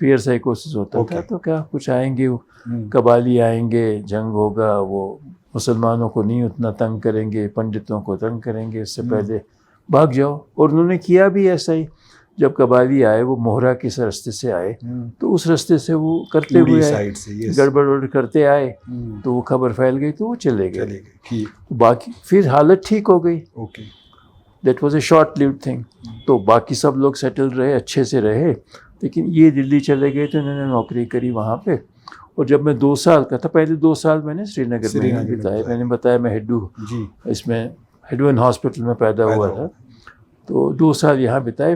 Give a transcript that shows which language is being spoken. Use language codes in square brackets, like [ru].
[ur] fear psychosis ہوتا تھا. تو کیا کچھ آئیں گے, قبالی آئیں گے, جنگ ہوگا, وہ مسلمانوں کو نہیں اتنا تنگ کریں گے, پنڈتوں کو تنگ کریں گے, اس سے پہلے بھاگ جاؤ. اور انہوں نے کیا بھی ایسا ہی. جب قبالی آئے, وہ موہرا کے راستے سے آئے, تو اس راستے سے وہ کرتے ہوئے آئے, گڑبڑ کرتے آئے, تو وہ خبر پھیل گئی, تو وہ چلے گئے. باقی پھر حالت ٹھیک ہو گئی. [en] That was a short lived thing. [ur] تو باقی سب لوگ سیٹل رہے, اچھے سے رہے, لیکن یہ دلی چلے گئے تو انہوں نے نوکری کری وہاں پہ. اور جب میں 2 سال کا تھا, پہلے 2 سال میں نے سری نگر میں بتایا. میں نے بتایا میں اس میں ہیڈون ہاسپٹل میں پیدا ہوا تھا, تو 2 سال یہاں بتائے.